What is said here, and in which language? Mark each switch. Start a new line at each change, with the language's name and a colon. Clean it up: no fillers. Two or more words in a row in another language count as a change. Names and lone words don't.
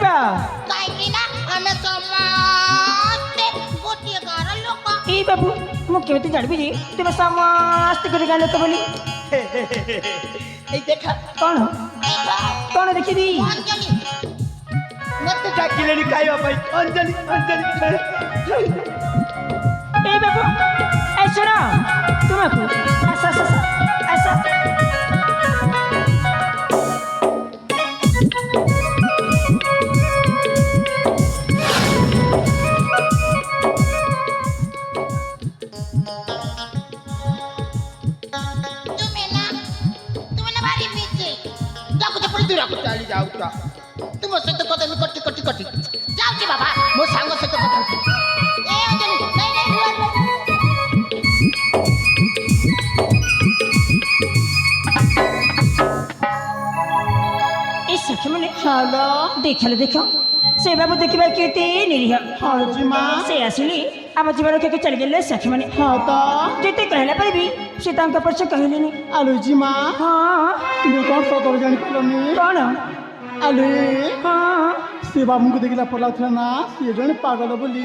Odia: କାହିଁକି ନା ଆମେ ସମସ୍ତେ ଗୋଟିଏ ଗାଁର ଲୋକ এই ବାବୁ ମୁଁ କେମିତି ଜାଣିବି ଯେ ତୁମେ ସମସ୍ତେ ଗୋଟେ ଗାଁ ଲୋକ ବୋଲି ଏଇ ଦେଖା କଣ ଦେଖ, କଣ ଦେଖିବି ଅଞ୍ଜଳି ମତେ ଡାକିଲେଣି ଖାଇବା ପାଇଁ ଅଞ୍ଜଳି ଅଞ୍ଜଳି ଏଇ ବାବୁ ଏଇ ଶୁଣ ତୁମକୁ ଆସ ଆସ ଆସ ଆସ ତୁମେ ନା ଭାରି ବିଜି ଯାକୁ ତ ପୁଣି ଦୂରକୁ ଚାଲି ଯାଉଛ ତୁମ ସହିତ କଥା ମୁଁ କଟି କଟି କଟି ଯାଉଛି ବାବା ମୋ ସାଙ୍ଗ ସହିତ କଥା ହଉଛି ଏ ଅଞ୍ଜଳି ନାଇଁ ନାଇଁ ରୁହ ଏଇ ସାକ୍ଷୀ ମାନେ ଦେଖାଲେ ଦେଖ ସେ ବାବୁ ଦେଖିବା କେତେ ନିରୀହ ସେ ଆସିଲେ ଆମ ଜୀବନ କେତେ ଚାଲିଗଲେ ସାକ୍ଷୀ ମାନେ ଯେତେ କହିଲା ପରେ ବି ସେ ତାଙ୍କ ପଛ କହିଲେନି ଆଲୋଜି ମା ହଁ ତୁମେ କ'ଣ ସତରେ ଜାଣିପାରିଲନି କଣ ଆଲୋ ହଁ ସେ ବାବୁଙ୍କୁ ଦେଖିଲା ପରେ ଲାଗୁଥିଲା ନା ସିଏ ଜଣେ ପାଗଳ ବୋଲି